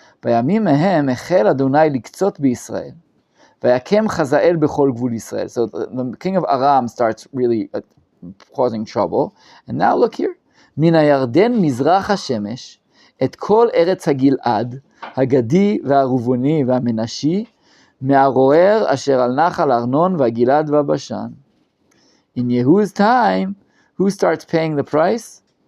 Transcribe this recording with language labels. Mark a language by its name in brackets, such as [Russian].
[Hebrew] בימים ההם החל אדוני לקצות בישראל, ויקם חזאל בכל גבול ישראל. [English] So the king of Aram starts really causing trouble, and now look here. [Hebrew] מן הירדן מזרח השמש, את כל ארץ הגלעד, הגדי והרובוני והמנשי, מהרוער אשר על נחל ארנון והגלעד והבשן. [English] In Yehu's time, who starts paying the price?